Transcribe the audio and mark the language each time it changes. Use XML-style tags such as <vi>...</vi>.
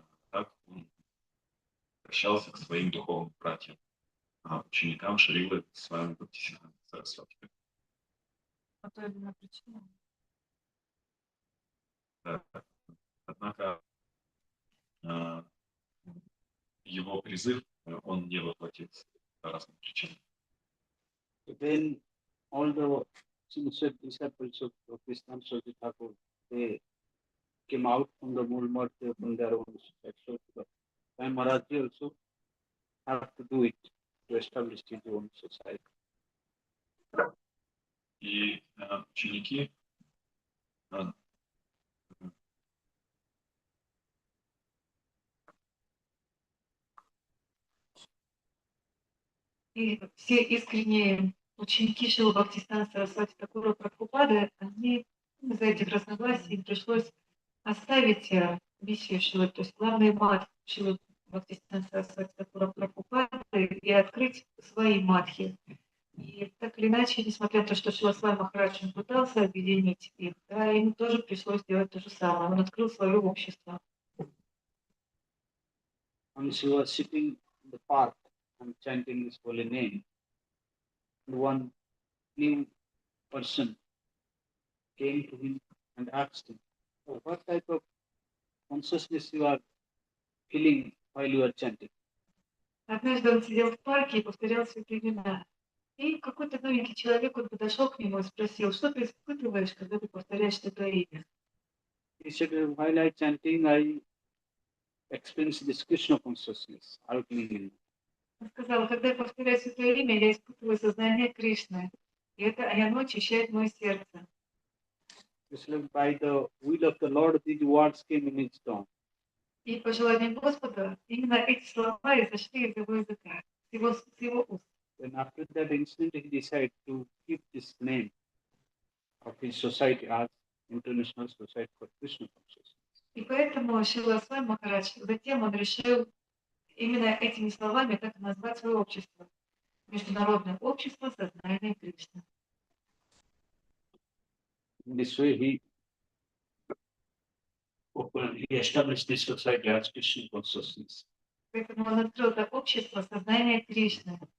<ru>Так он обращался к своим духовным братьям, ученикам Шрилы Свами Бхактисиддханты Сарасвати. По той или иной причине. Да. Однако его призыв, он не воплотился по разным причинам.</ru> <en>Then all the sincere disciples of Krishna Saraswati Thakur, they came out from the movement from their own society. So Swami Maharaj also have to do it to establish his own society.</en> <ru>И ученики И все искренние ученики Шрилы Бхактисиддханты Сарасвати Такура Прабхупады, они из-за этих разногласий им пришлось оставить миссию Шрилы, то есть главный мат Шрилы Бхактисиддханты Сарасвати Такура Прабхупады и открыть свои матхи. И так или иначе, несмотря на то, что Шрила Свами Махарадж пытался объединить их, да, ему тоже пришлось сделать то же самое. Он открыл свое общество.</ru> <en>And she was sitting in the park and chanting his holy name. And one new person came to him and asked him, "Oh, what type of consciousness you are feeling while you are chanting?"</en> <ru>Однажды он сидел в парке и повторял святые имена. И какой-то новенький человек, он подошел к нему и спросил, что ты испытываешь, когда ты повторяешь это имя?</ru> <en>He said, while I chanting, I experience this Krishna consciousness outlining in me.</en> <ru>Он сказал, когда я повторяю святое имя, я испытываю сознание Кришны, и оно очищает мое сердце.</ru> <en>By the will of the Lord, these words came in his tongue.</en> <ru>И по желанию Господа, именно эти слова изошли из его языка, с его уст.</ru> <en>Then after that incident, he decided to keep this name of his society as International Society for Krishna Consciousness.</en> <ru>И поэтому Шрила Свами Махарадж, затем он решил именно этими словами так назвать свое общество. Международное общество сознания Кришны.</ru> <en>In this way, he established this society as Krishna Consciousness.</en> <ru>Поэтому он открыл это общество сознания Кришны.</ru>